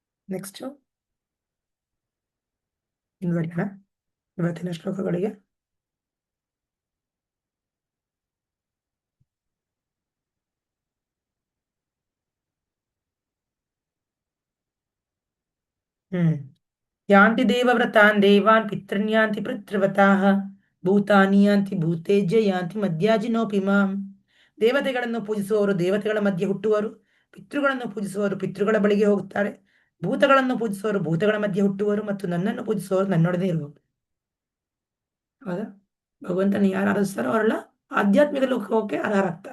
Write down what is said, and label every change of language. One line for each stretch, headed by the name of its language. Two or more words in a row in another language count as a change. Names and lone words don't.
Kannada: ನೆಕ್ಸ್ಟ್ ಮುಂದುವರಿಯೋಣ ಇವತ್ತಿನ ಶ್ಲೋಕಗಳಿಗೆ.
Sanskrit: ಯಾಂತಿ ದೇವವ್ರತಾನ್ ದೇವಾನ್ ಪಿತೃನ್ಯಾಂತಿ ಪಿತೃವ್ರತಾಃ ಭೂತಾನಿ ಯಾಂತಿ ಭೂತೇಜ್ಯ ಯಾಂತಿ ಮಧ್ಯಾಜಿನೋಪಿ ಮಾಂ.
Kannada: ದೇವತೆಗಳನ್ನು ಪೂಜಿಸುವವರು ದೇವತೆಗಳ ಮಧ್ಯೆ ಹುಟ್ಟುವರು, ಪಿತೃಗಳನ್ನು ಪೂಜಿಸುವವರು ಪಿತೃಗಳ ಬಳಿಗೆ ಹೋಗುತ್ತಾರೆ, ಭೂತಗಳನ್ನು ಪೂಜಿಸುವವರು ಭೂತಗಳ ಮಧ್ಯೆ ಹುಟ್ಟುವರು, ಮತ್ತು ನನ್ನನ್ನು ಪೂಜಿಸುವವರು ನನ್ನೊಡನೆ ಇರುವರು. ಹೌದಾ? ಭಗವಂತನ ಯಾರು ಆರಾಧಿಸ್ತಾರೋ ಅವರೆಲ್ಲ ಆಧ್ಯಾತ್ಮಿಕ ಲೋಕಕ್ಕೆ ಅರ್ಹರಾಗ್ತಾರೆ.